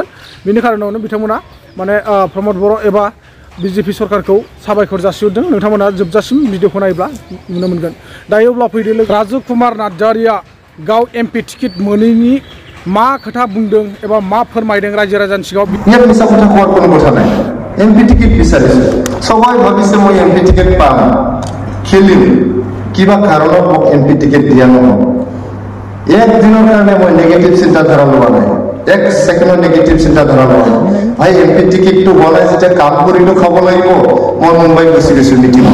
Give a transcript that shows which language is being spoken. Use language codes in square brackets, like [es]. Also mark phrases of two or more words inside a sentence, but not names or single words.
[brx] बेनि खारनावनो बिथांमोना माने प्रमद बर' एबा BJP सरकारखौ साबायखर जासिहरदों। नोंथांमोना जोबजासिम भिडिअखौ नायोब्ला नुनो मोनगोन। दायो अब्ला फैदो राजु कुमार नार्जारिया गाव [en] MP ticket [brx] मोनैनि मा खोथा बुंदों एबा मा फोरमायदों रायजो राजानि सिगाङाव। मिसा खोथा [as] কোৱাৰ কোনো কথা নাই। [en] MP ticket [as] বিচাৰিছো সবাই ভাবিছে মই [en] MP ticket [as] পাম খেলিম কিবা কাৰণত মোক [en] MP ticket [as] দিয়া নহ'ব। এক দিনৰ কাৰণে মই নেগেটিভ চিন্তাধাৰা লোৱা নাই। এক ছেকেণ্ডৰ নেগেটিভ চিন্তাধাৰা লোৱা নাই। ভাই MP টিকেটটো বনাই যেতিয়া কাম কৰিলো খাব লাগিব মই মুম্বাইত গুচি গৈছো মিটিঙত।